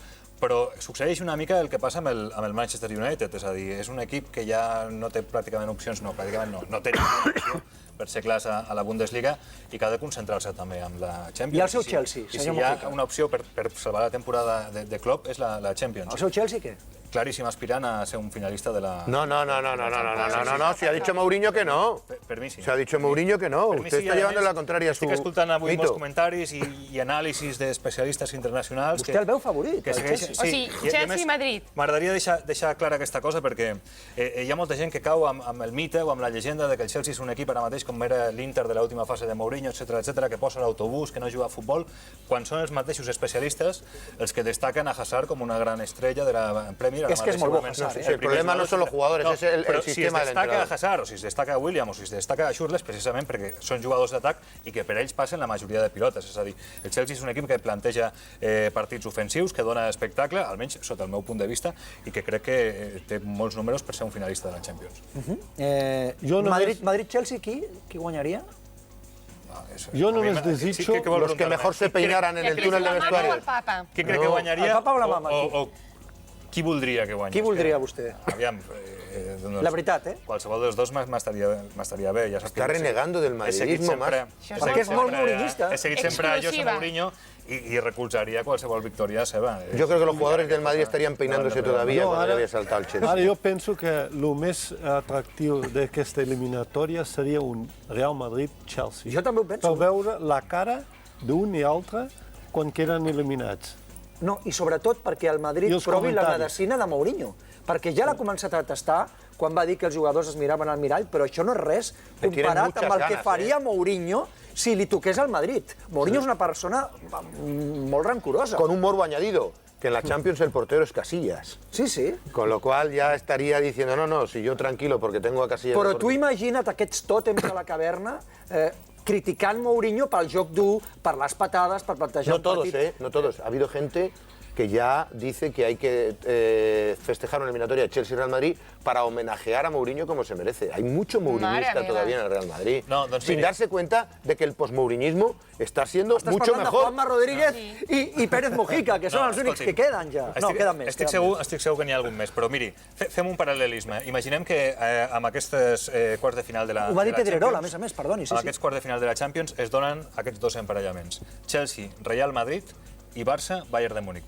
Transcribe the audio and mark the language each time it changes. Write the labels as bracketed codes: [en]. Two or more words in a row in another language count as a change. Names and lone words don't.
[ca] Però succeeix una mica el que passa amb el Manchester United, és a dir, és un equip que ja no té pràcticament opcions, no té ninguna opció per ser clars a la Bundesliga i que ha de concentrar-se també amb la Champions. I el seu Chelsea, I si senyor hi ha Mojica? una opció per salvar la temporada de Klopp és la Champions. El seu Chelsea, què? Claríssim aspirant a ser un finalista de la... [es] No, si ha dicho Mourinho que no. [ca] Per mi sí. [es] Se ha dicho Mourinho que no. [ca] Per mi [es] Usted [ca] sí, [es] está a llevando [ca] més, [es] la contraria a su [ca] Estic escoltant avui [es] mito. [ca] molts comentaris i anàlisis d'especialistes internacionals... Vostè el veu favorit, el segueixen... O sigui, Chelsea-Madrid. M'agradaria deixar clara aquesta cosa perquè hi ha molta gent que cau amb el mite o amb la llegenda de que el Chelsea és un equip ara mateix com era l'Inter de l'última fase de Mourinho, etc, que posa l'autobús, que no juga a futbol, quan són els mateixos especialistes els que destaquen a Hazard com una gran estrella de la Premier. És que és molt bo Hazard, [es] Sí, el problema no son los jugadores, es el sistema del entrenador. Si es [ca] destaca [es] entrenador. [ca] a Hazard, o si es destaca a William, o si es destaca a Schürrle, precisament perquè són jugadors d'atac i que per ells passen la majoria de pilotes. És a dir, el Chelsea és un equip que planteja partits ofensius, que dona espectacle, almenys sota el meu punt de vista, i que crec que té molts números per ser un finalista de la Champions. Madrid-Chelsea, qui guanyaria? Jo només desitjo... [es] Los que mejor se peinaran en el túnel de [ca] La mama o [es] vestuarios. [ca] el papa? Qui crec que guanyaria? El papa o la mama? O qui voldria que guanyés? Qui voldria vostè? Aviam, La veritat, qualsevol dels dos m'estaria bé. Ja saps [es] Està renegando del madridismo, [ca] Perquè és molt mourinhista. He seguit sempre a José Exclusiva. Mourinho i recolzaria qualsevol victòria seva. [es] Yo creo que los jugadores del Madrid estarían peinándose todavía No, cuando [ca] ara- [es] le había saltado el Chelsea. [ca] Ara jo penso que el més atractiu d'aquesta eliminatòria seria un Real Madrid-Chelsea. Jo també ho penso. Per veure la cara d'un i altre quan queden eliminats. No, i sobretot perquè el Madrid I els provi la comentaris. medicina de Mourinho. Perquè ja l'ha començat a tastar quan va dir que els jugadors es miraven al mirall, però això no és res [es] Le tienen [ca] comparat [es] muchas [ca] amb el que [es] ganas, [ca] faria Mourinho si li toqués al Madrid. Mourinho és una persona molt rancorosa. [es] Con un morbo añadido, que en la Champions el portero es Casillas. Sí, sí. Con lo cual ya estaría diciendo, no, si yo tranquilo porque tengo a Casillas... [ca] Però tu imagina't aquests tòtems de la caverna criticant Mourinho pel joc dur, per les patades, per plantejar [es] No [ca] un [es] todos, [ca] partit... [es] no todos. Ha habido gente que ya dice que hay que festejar una eliminatoria de Chelsea-Real Madrid para homenajear a Mourinho como se merece. Hay mucho mourinista [ca] Madre [es] todavía [ca] meva. [es] en el Real Madrid, [ca] No, doncs [es] sin [ca] mire. [es] darse cuenta de que el posmourinhismo está siendo [ca] Estàs [es] mucho [ca] parlant de [es] mejor. [ca] Juanma Rodríguez i Pérez Mojica, que són els únics que queden ja. No, queden més. Estic segur que n'hi ha algun més, però miri, fem un paral·lelisme. Imaginem que amb aquestes quarts de final de la Ho va dir de la Pedrerola, a Champions, més, perdoni. Sí, amb sí. aquests quarts de final de la Champions es donen aquests dos emparellaments. Chelsea, Real Madrid i Barça, Bayern de Múnich.